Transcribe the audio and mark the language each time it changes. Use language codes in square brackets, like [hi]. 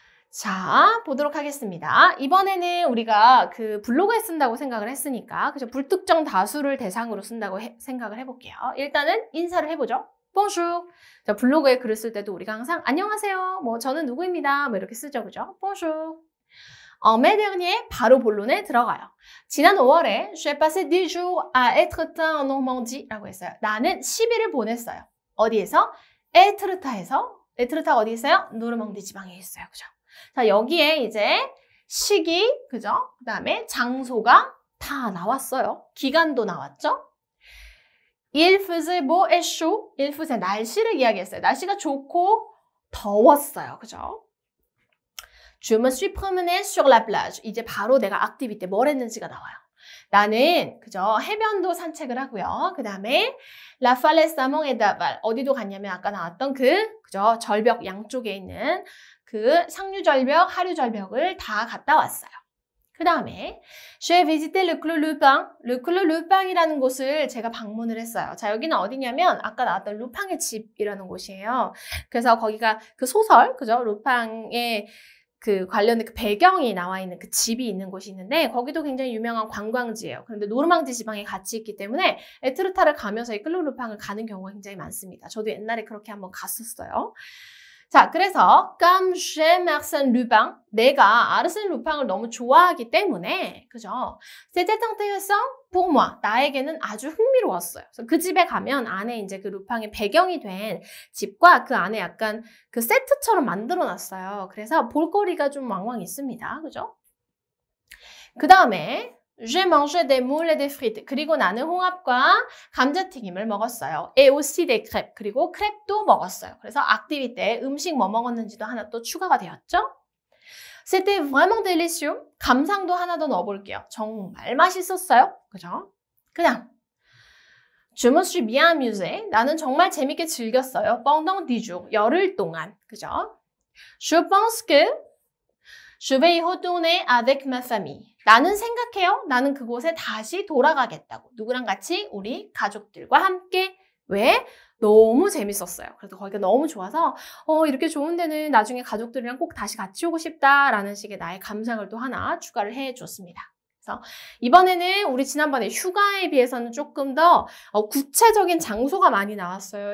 [ko] 자, 보도록 하겠습니다. 이번에는 우리가 그 블로그에 쓴다고 생각을 했으니까 그죠? 불특정 다수를 대상으로 쓴다고 생각을 해볼게요. 일단은 인사를 해보죠. [fr] Bonjour. [ko] 자, 블로그에 글을 쓸 때도 우리가 항상 안녕하세요. 뭐 저는 누구입니다. 뭐 이렇게 쓰죠. 그죠? [fr] Bonjour. En mai dernier, [ko] 바로 본론에 들어가요. 지난 5월에 [fr] j'ai passé 10 jours à Étretat en Normandie [ko] 라고 했어요. 나는 10일을 보냈어요. 어디에서? 에트르타에서. 에트르타가 어디 있어요? 노르망디 지방에 있어요. 그죠? 자, 여기에 이제 시기, 그죠? 그 다음에 장소가 다 나왔어요. 기간도 나왔죠? [fr] Il faisait beau et chaud. Il faisait [ko] 날씨를 이야기했어요. 날씨가 좋고 더웠어요. 그죠? [fr] Je me suis promené sur la plage. [ko] 이제 바로 내가 액티비티 뭘 했는지가 나와요. 나는 그죠? 해변도 산책을 하고요. 그 다음에 La falaise d'Amont et d'Aval. 어디도 갔냐면 아까 나왔던 그죠? 절벽 양쪽에 있는 그 상류절벽, 하류절벽을 다 갔다 왔어요. 그 다음에 [fr] J'ai visité le Clos Lepin. [ko] Le Clos Lepin이라는 곳을 제가 방문을 했어요. 자, 여기는 어디냐면 아까 나왔던 루팡의 집이라는 곳이에요. 그래서 거기가 그 소설, 그죠? 루팡의 그 관련된 그 배경이 나와 있는 그 집이 있는 곳이 있는데 거기도 굉장히 유명한 관광지예요. 그런데 노르망디 지방에 같이 있기 때문에 에트르타를 가면서 이 클로르팡을 가는 경우가 굉장히 많습니다. 저도 옛날에 그렇게 한번 갔었어요. 자, 그래서 [fr] comme j'aime Arsène Lupin, [ko] 내가 아르센 루팡을 너무 좋아하기 때문에 그죠? [fr] C'était intéressant pour moi. [ko] 나에게는 아주 흥미로웠어요. 그래서 그 집에 가면 안에 이제 그 루팡의 배경이 된 집과 그 안에 약간 그 세트처럼 만들어놨어요. 그래서 볼거리가 좀 왕왕 있습니다. 그죠? [fr] 그 다음에 J'ai mangé des moules et des frites. [ko] 그리고 나는 홍합과 감자튀김을 먹었어요. [fr] Et aussi des crêpes. [ko] 그리고 크랩도 먹었어요. 그래서 액티비티 때 음식 뭐 먹었는지도 하나 또 추가가 되었죠. [fr] C'était vraiment délicieux. [ko] 감상도 하나 더 넣어볼게요. 정말 맛있었어요. 그죠? 그다음 [fr] Je me suis bien amusé. [ko] 나는 정말 재밌게 즐겼어요. [fr] Pendant 10 jours. [ko] 열흘 동안. 그죠? [fr] Je pense que Je vais y retourner avec ma famille. [ko] 나는 생각해요. 나는 그곳에 다시 돌아가겠다고. 누구랑 같이? 우리 가족들과 함께. 왜? 너무 재밌었어요. 그래서 거기가 너무 좋아서 이렇게 좋은 데는 나중에 가족들이랑 꼭 다시 같이 오고 싶다라는 식의 나의 감상을 또 하나 추가를 해줬습니다. 그래서 이번에는 우리 지난번에 휴가에 비해서는 조금 더 구체적인 장소가 많이 나왔어요.